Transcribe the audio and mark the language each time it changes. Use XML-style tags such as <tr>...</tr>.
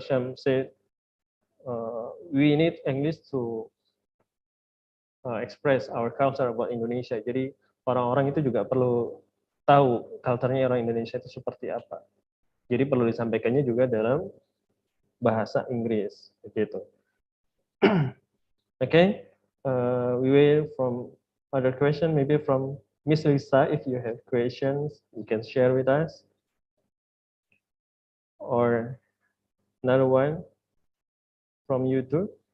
<en>Syam said, we need English to express our culture about Indonesia.</en> <id>Jadi orang-orang itu juga perlu tahu culture-nya orang Indonesia itu seperti apa. Jadi perlu disampaikannya juga dalam bahasa Inggris, gitu.</id> <en>Okay, we will from other question, maybe from Miss Lisa, if you have questions, you can share with us. Or another one from YouTube.</en>